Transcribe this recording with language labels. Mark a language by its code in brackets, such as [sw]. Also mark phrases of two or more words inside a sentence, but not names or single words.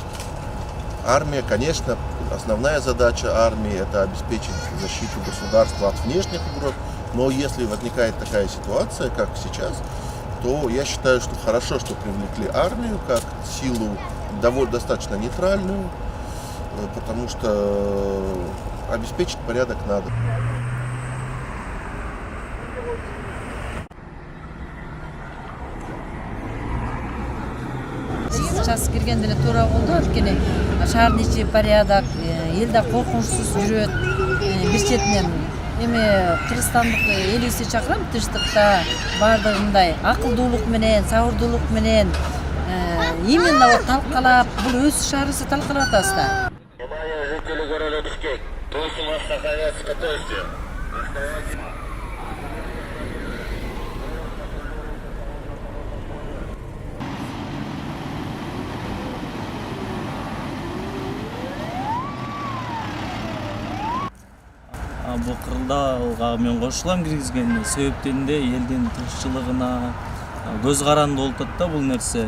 [ru] Армия, конечно, основная задача армии – это обеспечить защиту государства от внешних угроз, но если возникает такая ситуация, как сейчас, то я считаю, что хорошо, что привлекли армию как силу достаточно нейтральную, потому что обеспечить порядок надо. [ky] Час кирген деле туура болду, анткени шаардын ичи порядок, элде коркунучсуз жүрөт. Бир четинен эми кыргызстандык элибизди чакырам, тынчтыкта баардыгындай акылдуулук менен, сабырдуулук менен именно талкалап, бул өз шаарыбызды талкалап атабыз да. [ru] Внимание, жители города Бишкек. Просим вас сохранять спокойствие. Оставайтесь. [ky] Бул кырдаалга мен кошулам киргизгенде себептенде элдин тынччылыгына көз каранды болуп атат да бул нерсе.